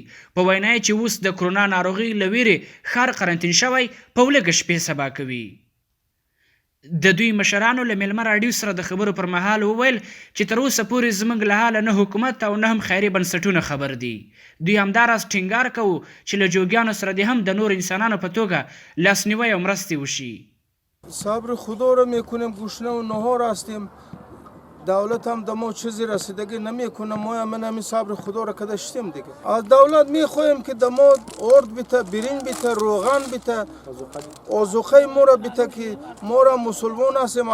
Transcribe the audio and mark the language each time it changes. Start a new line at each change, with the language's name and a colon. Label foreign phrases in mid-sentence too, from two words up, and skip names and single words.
Pashto: په وینا یې چې اوس د کرونا ناروغۍ له ویرې ښار قرنطین شوی په لږه شپې سبا کوي. د دوی مشرانو له میلمه راډیو سره د خبرو پر مهال وویل چې تر اوسه پورې زموږ له حاله نه حکومت او نه هم خیري بنسټونه خبر دي. دوی همداراز ټینګار کوو چې له جوګیانو سره دې هم د نور انسانانو په توګه لاسنیوی او مرستې وشي.
Persian: صبر خدا رو میکنیم، گوشنه و نهار هستیم. دولت هم به ما چیزی رسیدگی نمیکنه. ما هم همین صبر خدا رو کداشتیم دیگه. از دولت میخوایم که دما ارد بیته، برنج بیته، روغن بیته، آذوقه ما را بیته که ما را مسلمان هستیم.